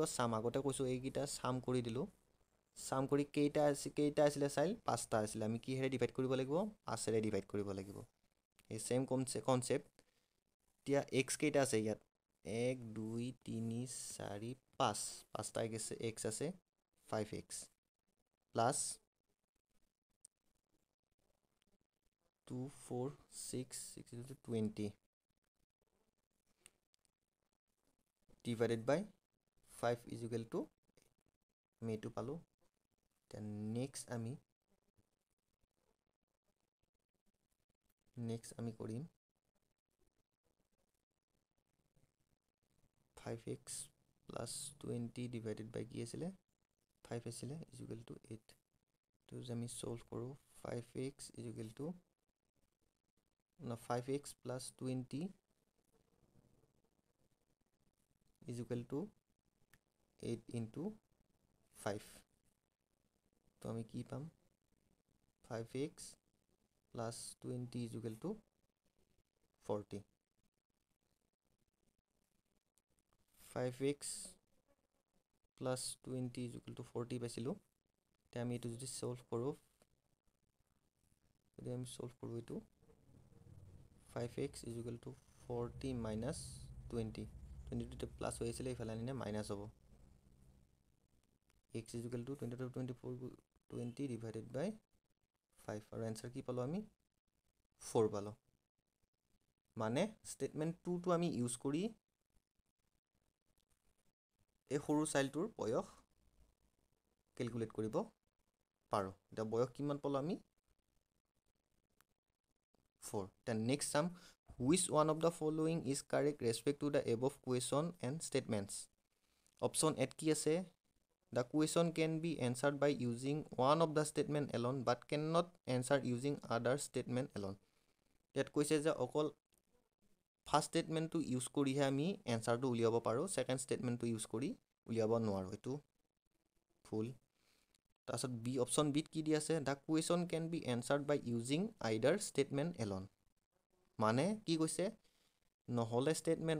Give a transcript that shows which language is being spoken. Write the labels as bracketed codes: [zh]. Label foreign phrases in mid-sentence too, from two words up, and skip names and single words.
[as] চাম আগতে কৈছোঁ এইকেইটা চাম কৰি দিলোঁ চাম কৰি কেইটা আছিলে চাইল্ড 5টা আছিলে আমি কিহেৰে ডিভাইড কৰিব লাগিব 5ৰে ডিভাইড কৰিব লাগিব এই [en] same concept [as] এতিয়া x কেইটা আছে ইয়াত 1 2 3 4 5 5টা x আছে 5x প্লাছ [en] 2 4 6 6 20 divided by 5 is equal to [as] আমি এইটো পালোঁ এতিয়া [en] নেক্সট [as] আমি কৰিম [en] 5x plus 20 divided by [as] কি আছিলে 5 আছিলে [en] is equal to 8 [as] তো আমি সলভ কৰোঁ [en] 5x is equal to 5x plus 20 is equal to 8 into 5 [as] তো আমি কি পাম [en] 5x plus 20 is equal to 40 5x plus 20 is equal to 40 [as] পাইছিলোঁ এতিয়া আমি এইটো যদি সলভ কৰোঁ এইটো [en] 5x is equal to 40 minus 20 [as] 22 প্লাছ হৈ আছিলে ইফালে আনিলে মাইনাছ হ'ব [en] x is equal to 20 divided by 5 [as] আৰু এনচাৰ কি পালোঁ আমি 4 পালোঁ মানে ষ্টেটমেণ্ট 2টো আমি ইউজ কৰি এই সৰু চাইল্ডটোৰ বয়স কেলকুলেট কৰিব পাৰোঁ এতিয়া বয়স কিমান পালোঁ আমি 4 [en] then next sum which one of the following is correct respect to the above question and statements option A [as] কি আছে [en] the question can be answered by using one of the statement alone but cannot answer using other statement alone [as] ইয়াত কৈছে যে অকল [en] first statement [as] ইউজ কৰিহে আমি এনচাৰটো উলিয়াব পাৰোঁ [en] second statement [as] ইউজ কৰি উলিয়াব নোৱাৰোঁ এইটো ফুল তাৰপিছত বি অপশ্যন বিত কি দি আছে [en] the question can be answered by using either statement alone [as] মানে কি কৈছে নহ'লে ষ্টেটমেণ্ট